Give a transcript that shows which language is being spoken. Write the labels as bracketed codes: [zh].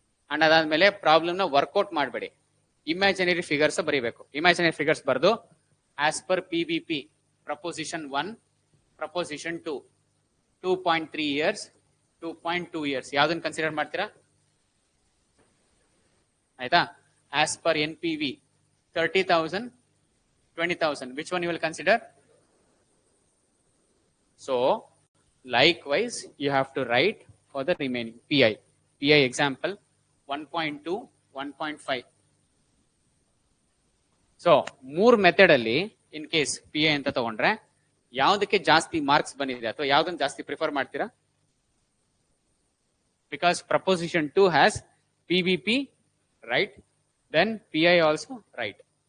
[kn] And ಅದಾದ್ಮೇಲೆ problem ನ workout ಮಾಡಬೇಡಿ, ಇಮ್ಯಾಜಿನರಿ ಫಿಗರ್ಸ್ ಬರೀಬೇಕು. ಇಮ್ಯಾಜಿನರಿ ಫಿಗರ್ಸ್ ಬರೆದು as per PVP proposition 1, proposition 2, 2.3 years, 2.2 years ಯಾವ್ದನ್ನ ಕನ್ಸಿಡರ್ ಮಾಡ್ತೀರಾ? ಆಯ್ತಾ? [en] As per NPV 30,000, 20,000, which one you will consider? So likewise you have to write for the remaining PI example 1.2, 1.5. [kn] So 3 method ಅಲ್ಲಿ in case PI ಅಂತ ತಗೊಂಡ್ರೆ ಯಾವ್ದಕ್ಕೆ ಜಾಸ್ತಿ marks ಬಂದಿದೆ, ಅಥವಾ ಯಾವ್ದನ್ನ ಜಾಸ್ತಿ ಪ್ರಿಫರ್ ಮಾಡ್ತೀರಾ? [en] Because proposition 2 has PVP, right, then PI also, right.